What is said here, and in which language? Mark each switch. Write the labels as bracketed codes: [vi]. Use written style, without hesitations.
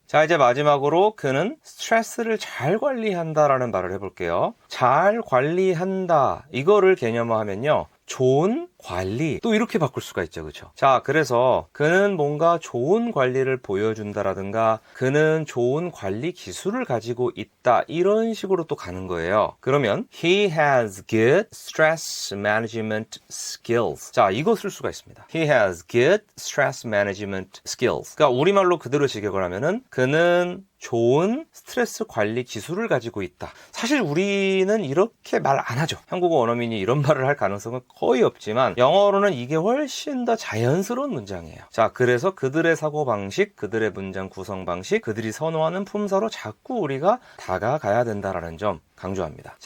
[ko] 자, 이제 마지막으로 그는 스트레스를 잘 관리한다라는 말을 해볼게요. 잘 관리한다 이거를 개념화하면요. 좋은 관리 또 이렇게 바꿀 수가 있죠. 그렇죠? 자, 그래서 그는 뭔가 좋은 관리를 보여준다라든가 그는 좋은 관리 기술을 가지고 있다 이런 식으로 또 가는 거예요. 그러면 [en] He has good stress management skills. [ko] 자, 이거 쓸 수가 있습니다. [en] He has good stress management skills. [ko] 그러니까 우리말로 그대로 직역을 하면은 그는 좋은 스트레스 관리 기술을 가지고 있다. 사실 우리는 이렇게 말 안 하죠. 한국어 원어민이 이런 말을 할 가능성은 거의 없지만 영어로는 이게 훨씬 더 자연스러운 문장이에요. 자, 그래서 그들의 사고방식, 그들의 문장 구성 방식, 그들이 선호하는 품사로 자꾸 우리가 다가가야 된다라는 점 강조합니다.